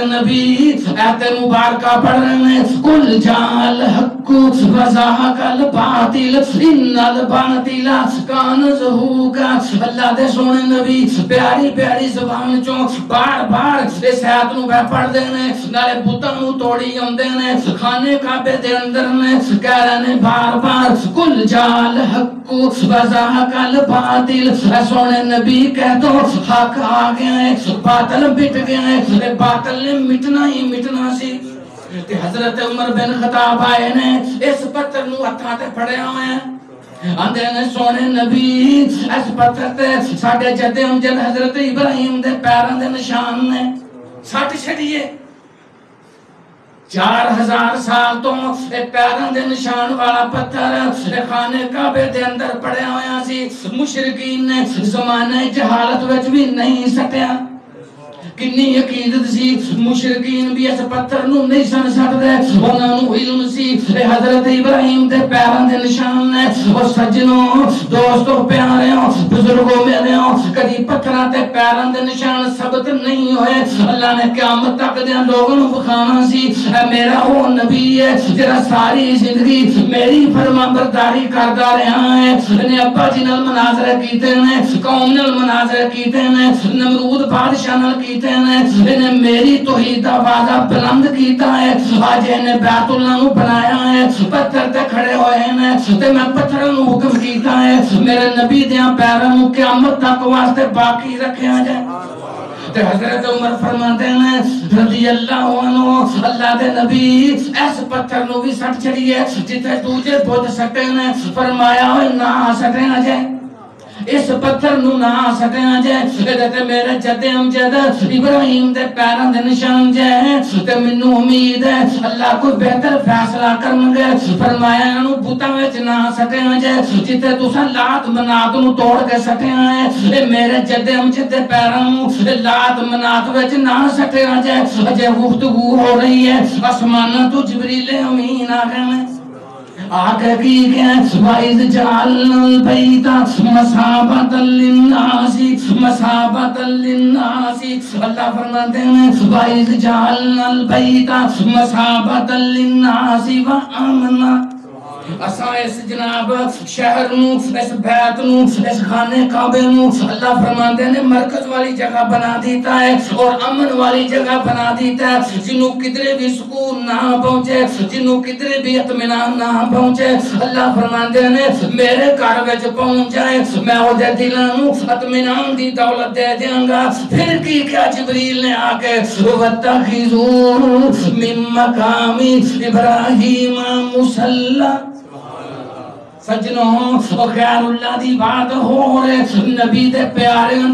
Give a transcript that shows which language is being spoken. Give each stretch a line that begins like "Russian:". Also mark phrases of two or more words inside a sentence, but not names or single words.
Punjabi: نبی آیت مبارکہ پڑھ رہے ہیں
Arabic: قل جاء الحق وزهق الباطل ان الباطل کان زہوقا
Punjabi: اللہ دے سونے نبی پیاری پیاری زبان چوں بار بار اس آیت نو پڑھ دے نے نالے بتاں نو توڑی اوندے نے خانے کعبے دے اندر نے کہہ رہے نے بار بار
Arabic: قل جاء الحق وزهق الباطل
Punjabi: سونے نبی کہہ دو حق آ گیا ہے باطل مٹ گیا ہے باطل نے مٹنا ہی مٹنا سی تے حضرت عمر بن خطاب آئے نے اس پتھر نو ہتھاں تے پھڑیا ہوئے ہیں آندے نے سونے نبی اس پتھر تے ساڈے جد امجد حضرت ابراہیم دے پیراں دے نشان نے سٹ چھڑیے 4000 سال تو پیراں دے نشان والا پتھر خانے کعبے دے اندر پڑیا ہویا سی مشرکین نے زمانے جہالت وچ بھی نہیں سٹیا کنی عقیدت سی مشرکین بھی اس پتھر نو نہیں سن سکدے انہاں نو علم سی حضرت ابراہیم دے پیراں دے نشان نے او سجنوں دوستو پیاریوں بزرگوں میرےوں کدی پتھراں تے پیراں دے نشان ثابت نہیں ہوئے اللہ نے قیامت تک دے لوگوں نو بخانا سی اے میرا او نبی ہے جڑا ساری زندگی میری فرما برداری کردا رہا ہے نے ابا جی نال مناظرے کیتے نے قوم نال مناظرے کیتے نے نمرود بادشاہ نال کیتے انہیں میری توحید کا وعدہ بلند کیتا ہے آج انہیں بیت اللہ نو بنایا ہے پتھر تے کھڑے ہوئے ہیں تے میں پتھر نو حکم کیتا ہے میرے نبی دیاں پیراں نو قیامت تک واسطے باقی رکھیا جائے تے حضرت عمر فرماتے ہیں
Arabic: رضی اللہ عنہ
Punjabi: اللہ دے نبی اس پتھر نو بھی سٹ چھڑیے جتے دوجے بت سٹے نے فرمایا ہوئے نہ سٹے نہ جائے اس پتھر نو نہ سٹیا جائے تے میرے جد امجد ابراہیم دے پیراں دے نشان جائے تے مینوں امید ہے اللہ کوئی بہتر فیصلہ کرنگے فرمایا انہوں بتاں وچ نہ سٹیا جائے جتے تساں لات منات نو توڑ کے سٹیا ہے میرے جد امجد دے پیراں نو لات منات وچ نہ سٹیا جائے اجے گفتگو ہو رہی ہے آسماناں تو جبریل امین آ گئے ہیں آگے کی گئے
Arabic: وَإِذْ جَعَلْنَا الْبَيْتَ مَثَابَةً لِلنَّاسِ مَثَابَةً لِلنَّاسِ
Punjabi: اللہ فرماتے ہیں
Arabic: وَإِذْ جَعَلْنَا الْبَيْتَ مَثَابَةً لِلنَّاسِ وَأَمْنًا
Punjabi: اساں اس جناب شہر نو اس بیت نو اس خانے کعبے نو اللہ فرماندے نے مرکز والی جگہ بنا دیتا ہے اور امن والی جگہ بنا دیتا ہے جنوں کدھر بھی سکون نہ پہنچے جنوں کدھر بھی اطمینان نہ پہنچے اللہ فرماندے نے میرے گھر وچ پہنچ جائے میں او دے دلاں نو اطمینان دی دولت دے دیاں گا پھر کی کیا جبریل نے آ کے
Arabic: وَاتَّخِذُوا مِن مَّقَامِ إِبْرَاهِيمَ مُصَلًّى
Punjabi: سجنوں خیر اللہ دی بات ہو رہے، نبی دے پیاریاں